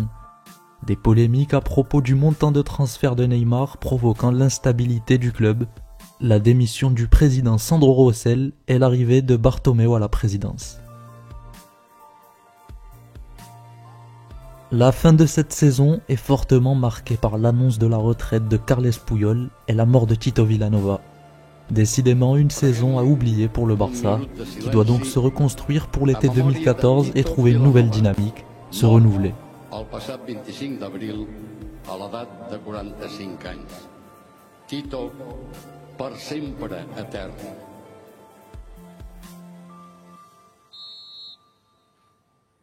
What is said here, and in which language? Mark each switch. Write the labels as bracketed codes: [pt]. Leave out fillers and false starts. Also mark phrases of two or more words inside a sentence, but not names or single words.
[fr] Des polémiques à propos du montant de transfert de Neymar provoquant l'instabilité du club, la démission du président Sandro Rosell et l'arrivée de Bartomeu à la présidence. La fin de cette saison est fortement marquée par l'annonce de la retraite de Carles Puyol et la mort de Tito Vilanova. Décidément une saison à oublier pour le Barça, qui doit donc se reconstruire pour l'été 2014 et trouver une nouvelle dynamique, se renouveler. [ca] El passat 25 d'abril, a l'edat de 45 anys. Tito, per sempre etern.